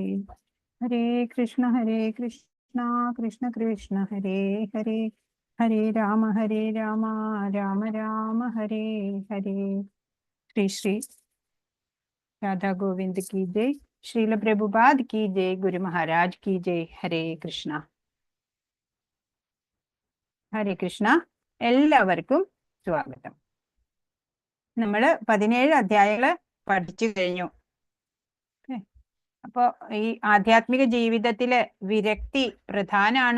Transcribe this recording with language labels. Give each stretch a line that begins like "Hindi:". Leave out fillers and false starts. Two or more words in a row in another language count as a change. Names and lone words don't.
Sanskrit: ഹരേ കൃഷ്ണ കൃഷ്ണ കൃഷ്ണ ഹരേ ഹരേ, ഹരേ രാമ രാമ രാമ ഹരേ ഹരേ.
Hindi: ശ്രീ ശ്രീ രാധാ ഗോവിന്ദ് की जय, श्रील प्रभुपाद की जय, गुरु महाराज की जय. हरे कृष्ण.
Malayalam: ഹരേ കൃഷ്ണ. എല്ലാവർക്കും സ്വാഗതം. നമ്മള് 17 അധ്യായങ്ങള് പഠിച്ചു കഴിഞ്ഞു. അപ്പൊ ഈ ആധ്യാത്മിക ജീവിതത്തില് വിരക്തി പ്രധാനാണ്.